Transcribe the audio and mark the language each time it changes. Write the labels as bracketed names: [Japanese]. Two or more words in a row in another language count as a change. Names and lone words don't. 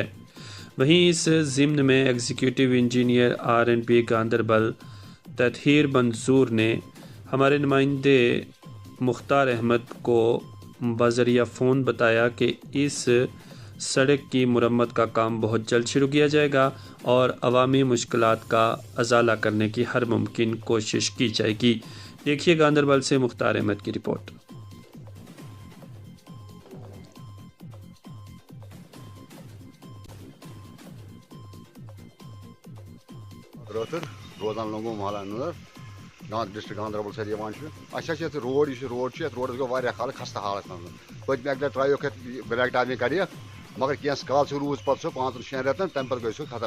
[Urdu] وہیں اس ضمن میں ایگزیکٹو انجینئر RNP گاندربل تطہیر منظور نے ہمارے نمائندے مختار احمد کو بذریعہ فون بتایا کہ اس سڑک کی مرمت کا کام بہت جلد شروع کیا جائے گا اور عوامی مشکلات کا ازالہ کرنے کی ہر ممکن کوشش کی جائے گی۔ دیکھیے گاندربل سے مختار احمد کی رپورٹ۔ [Kashmiri] رٲتھٕر روزان لنگو محلہ نونر ڈسٹرک گاندربل سۭتۍ یِوان چھُ اَسہِ حظ چھِ یَتھ روڈ یُس یہِ روڈ چھُ یَتھ روڈَس گوٚو واریاہ کال خستہٕ حالت منٛز پٔتمہِ اَکہِ لَٹہِ ترٛایوکھ یَتھ [English] black topping [Kashmiri] کَریکھ مگر کینٛہہ کال سُہ روٗز پَتہٕ سُہ 5-6 رٮ۪تَن تَمہِ پَتہٕ گٔے سُہ ختم۔